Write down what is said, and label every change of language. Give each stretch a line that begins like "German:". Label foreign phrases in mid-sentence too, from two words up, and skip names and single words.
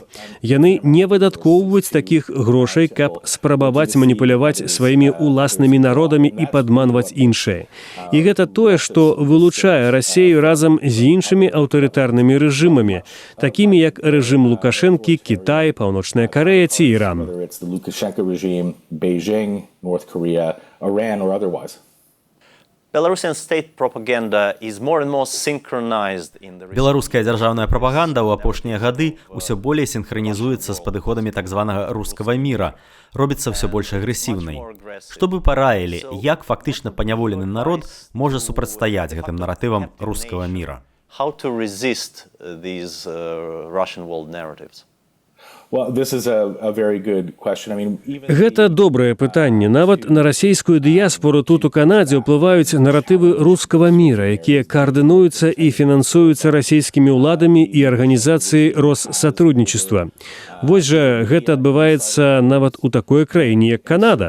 Belarusian: Яны не выдаткоўваюць такіх грошай, каб спрабаваць маніпуляваць сваімі уласнымі народамі і падманваць іншыя. І гэта тое, што вылучае Расію разам з іншымі аўтарытарнымі рэжымамі, такімі як рэжым Лукашэнкі, Кітай, Паўночная Карэя ці Іран.
English: Belarusian state propaganda is more and more synchronized in the...
Belarusian: Беларуская дзяржаўная прапаганда ў апошнія гады ўсё болей сінхранізуецца з падыходамі так званага рускага міра, робіцца ўсё больш агрэсіўнай. Што бы параілі, як фактычна паняволены народ можа супрацьстаяць гэтым наратывам рускага міра?
English: How to resist these Russian world narratives?
Belarusian: Гэта добрае пытанне. Нават на расійскую дыяспору тут у Канадзе ўплываюць наратывы рускага міра, якія каардынуюцца і фінансуюцца расійскімі ўладамі і арганізацыяй Россатрудничества. Вось жа гэта адбываецца нават у такой краіне, як Канада.